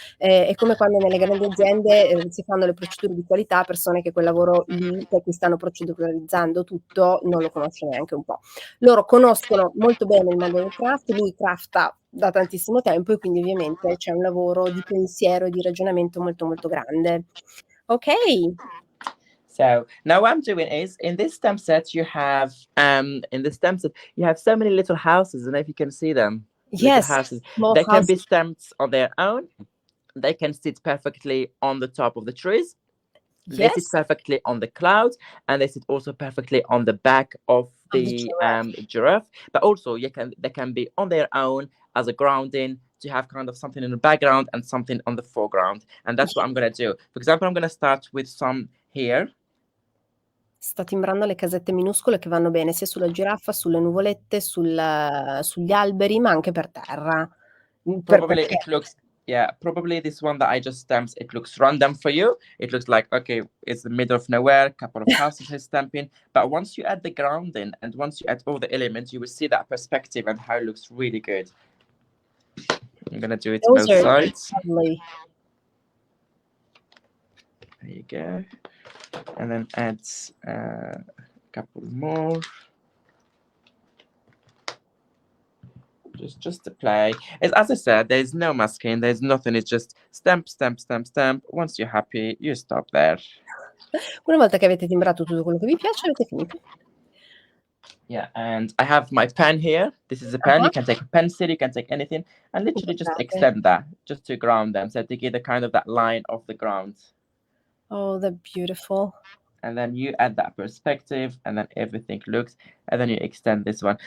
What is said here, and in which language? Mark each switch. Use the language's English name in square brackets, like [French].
[Italian] È come quando nelle grandi aziende si fanno le procedure di qualità, persone che quel lavoro lì, per cui stanno proceduralizzando tutto, non lo conoscono neanche un po'. Loro conoscono molto bene il mondo del craft, lui crafta da tantissimo tempo e quindi ovviamente c'è un lavoro di pensiero e di ragionamento molto molto grande. Ok. [English] So now what I'm doing is in this stamp set you have so many little houses, and if you can see them, yes, little houses. They can be stamped on their own. They can sit perfectly on the top of the trees. Yes. They sit perfectly on the clouds, and they sit also perfectly on the back of the giraffe. But also they can be on their own as a grounding, to have kind of something in the background and something on the foreground. And that's what I'm going to do. For example, I'm going to start with some here. [Italian] Sta timbrando le casette minuscole che vanno bene sia sulla giraffa, sulle nuvolette, sugli alberi, ma anche per terra. [English] Probably this one that I just stamped, it looks random for you. It looks like, okay, it's the middle of nowhere, couple of houses is stamping. But once you add the grounding and once you add all the elements, you will see that perspective and how it looks really good. I'm going to do it both sides. Lovely. There you go. And then add a couple more. Just to play. As I said, there's no masking, there's nothing. It's just stamp, stamp, stamp, stamp. Once you're happy, you stop there. [Italian] Una volta che avete timbrato tutto quello che vi piace, avete finito. [English] Yeah, and I have my pen here. This is a pen. You can take a pencil, you can take anything, and literally just extend that just to ground them. So to get the kind of that line of the ground. Oh, they're beautiful. And then you add that perspective, and then everything looks, and then you extend this one.